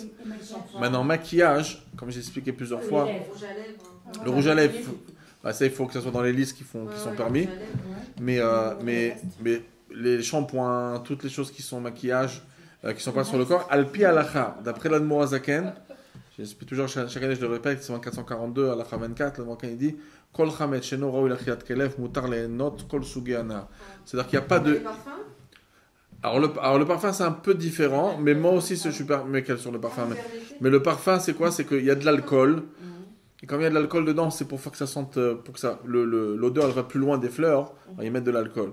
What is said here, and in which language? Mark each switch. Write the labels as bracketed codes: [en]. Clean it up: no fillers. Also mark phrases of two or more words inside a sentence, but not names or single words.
[fr] Maintenant, maquillage, comme j'ai expliqué plusieurs fois, le rouge à lèvres, ça il faut que ce soit dans les listes qui sont permis. Mais les shampoings, toutes les choses qui sont maquillage, qui sont pas sur le corps, [he] על פי הלכה, [fr] d'après l'Admor Hazaken, j'explique toujours chaque année, je le répète, c'est en 442, Halakha 24, l'Admor Hazaken il dit [he] כל חמץ שאינו ראוי לאכילת כלב מותר ליהנות כל סוגי הנאה. [fr] C'est-à-dire qu'il n'y a pas de. Alors le parfum c'est un peu différent, mais moi aussi je suis permis sur le parfum. Mais le parfum c'est quoi? C'est qu'il y a de l'alcool. Et quand il y a de l'alcool dedans, c'est pour faire que ça sente, pour que ça, l'odeur elle va plus loin des fleurs, on va y mettre de l'alcool.